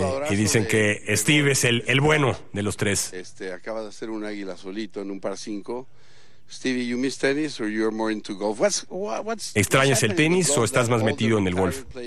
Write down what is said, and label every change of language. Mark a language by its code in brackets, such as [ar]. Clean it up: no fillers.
[es] Y dicen que Steve es el bueno de los tres. Acaba de hacer un águila solito en un par 5. [en] Stevie, you miss tennis or you're more into golf? [es] ¿Extrañas el tenis o estás más metido en el golf?